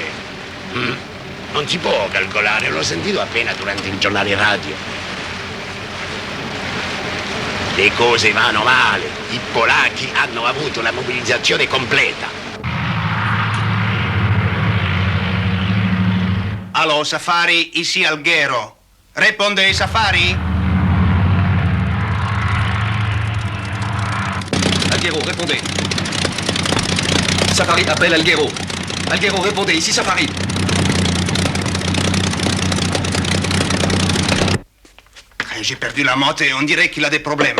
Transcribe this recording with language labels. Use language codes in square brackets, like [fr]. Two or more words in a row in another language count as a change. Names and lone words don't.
[it] Non si può calcolare, l'ho sentito appena durante il giornale radio. Le cose vanno male. I polacchi hanno avuto la mobilizzazione completa. [fr] Allo, Safari, ici Alghero. Répondez, Safari? Alghero, répondez. Safari appelle Alghero. Alghero, répondez. Ici Safari. J'ai perdu la moto et on dirait qu'il a des problèmes.